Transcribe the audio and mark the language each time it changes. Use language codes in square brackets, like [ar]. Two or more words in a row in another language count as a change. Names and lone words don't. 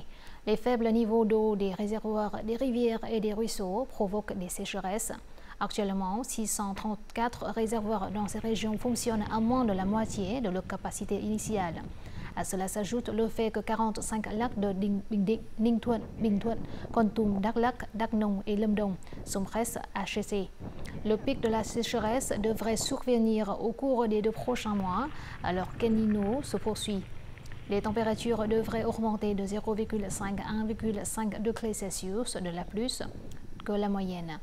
[fr] Les faibles niveaux d'eau des réservoirs, des rivières et des ruisseaux provoquent des sécheresses. Actuellement, 634 réservoirs dans ces régions fonctionnent à moins de la moitié de leur capacité initiale. À cela s'ajoute le fait que 45 lacs de Ninh Thuận, Bình Thuận, Kon Tum, Đắk Lắk, Đắk Nông et Lâm Đồng sont presque asséchés. Le pic de la sécheresse devrait survenir au cours des 2 prochains mois, alors qu'El Niño se poursuit. Les températures devraient augmenter de 0,5 à 1,5 degrés Celsius de la plus que la moyenne.